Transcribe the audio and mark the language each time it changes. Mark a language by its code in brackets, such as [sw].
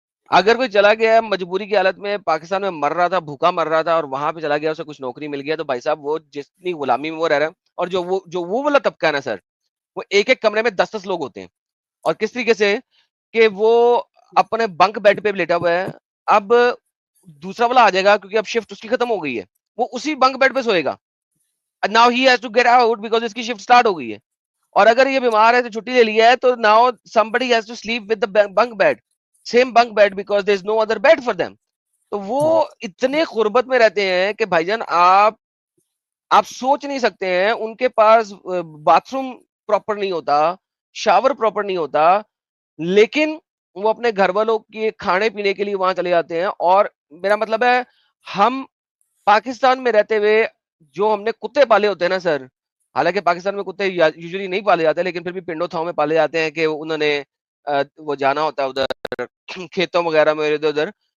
[ur] اگر کوئی چلا گیا مجبوری کی حالت میں, پاکستان میں مر رہا تھا, بھوکا مر رہا تھا, اور وہاں پہ چلا گیا, اسے کچھ نوکری مل گیا, تو بھائی صاحب وہ جتنی غلامی میں وہ رہ رہا ہے, اور جو وہ والا طبقہ ہے نا سر, وہ ایک ایک کمرے میں 10-10 لوگ ہوتے ہیں. اور کس طریقے سے کہ وہ اپنے بنک بیڈ پہ لیٹا ہوا ہے. اب دوسرا والا آ جائے گا کیونکہ اب شفٹ اس کی ختم ہو گئی ہے, وہ اسی بنک بیڈ پہ سوئے گا. [en] now he has to get out because [ur] اس کی شفٹ سٹارٹ ہو گئی ہے. اور اگر یہ بیمار ہے تو چھٹی لے لیا ہے, تو [en] Now somebody has to sleep with the bunk bed, same bunk bed, because there is no other bed for them. [ur] تو وہ اتنے غربت میں رہتے ہیں کہ بھائی جان آپ سوچ نہیں سکتے ہیں. ان کے پاس باتھ روم پراپر نہیں ہوتا, شاور پراپر نہیں ہوتا, لیکن وہ اپنے گھر والوں کے کھانے پینے کے لیے وہاں چلے جاتے ہیں. اور میرا مطلب ہے, ہم پاکستان میں رہتے ہوئے جو ہم نے کتے پالے ہوتے ہیں نا سر, حالانکہ پاکستان میں کتے یوزلی نہیں پالے جاتے, لیکن پھر بھی پنڈوں تھاؤں میں پالے جاتے ہیں کہ انہوں نے وہ جانا ہوتا ہے ادھر کھیتوں وغیرہ میں ادھر ادھر.